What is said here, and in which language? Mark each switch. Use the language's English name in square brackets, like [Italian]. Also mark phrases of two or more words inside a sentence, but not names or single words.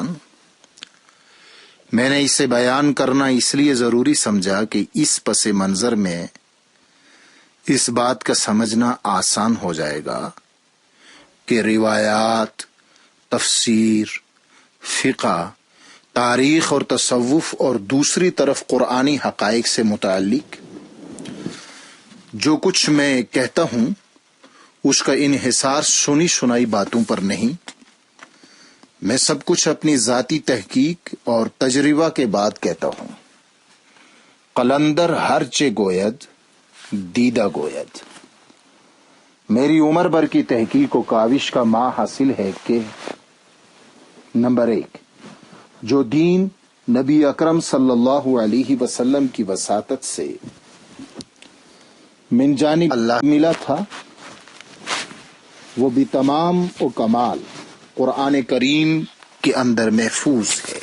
[Urdu] میں نے اسے بیان کرنا اس لیے ضروری سمجھا کہ اس پس منظر میں اس بات کا سمجھنا آسان ہو جائے گا کہ روایات، تفسیر، فقہ، تاریخ اور تصوف اور دوسری طرف قرآنی حقائق سے متعلق جو کچھ میں کہتا ہوں اس کا انحصار سنی سنائی باتوں پر نہیں۔ میں سب کچھ اپنی ذاتی تحقیق اور تجربہ کے بعد کہتا ہوں۔ [Persian] قلندر ہر چے گوید دیدہ گوید۔ [Urdu] میری عمر بھر کی تحقیق و کاوش کا ماں حاصل ہے کہ نمبر 1، جو دین نبی اکرم صلی اللہ علیہ وسلم کی وساطت سے [Arabic] من جانب اللہ [Urdu] ملا تھا وہ بھی تمام و کمال قرآن کریم کے اندر محفوظ ہے۔